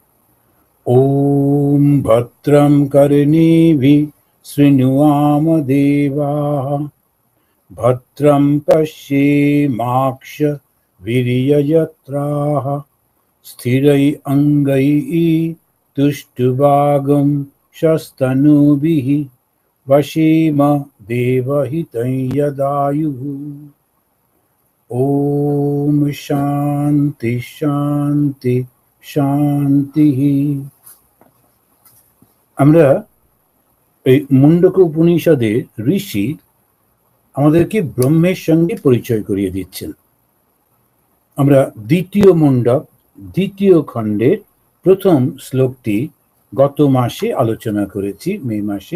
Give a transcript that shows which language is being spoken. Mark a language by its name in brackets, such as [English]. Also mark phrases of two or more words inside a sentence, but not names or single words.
[Sanskrit] ওম ভদ্রম কর্ণেভিঃ শৃণুয়াম দেবাঃ, ভদ্রম পশ্যেমাক্ষভির্যজত্রাः, স্থিরৈরङ्गैः तुष्टुवागं शस्तनूभिः, वशेम देवहितं यदायुः। ओम शांति शांति शांति। [Bangla] আমরা এই মুন্ডক উপনিষদের ঋষি আমাদেরকে ব্রহ্মের সঙ্গে পরিচয় করিয়ে দিচ্ছেন। আমরা দ্বিতীয় মুন্ডক দ্বিতীয় খণ্ডের প্রথম শ্লোকটি গত মাসে আলোচনা করেছি, মে মাসে।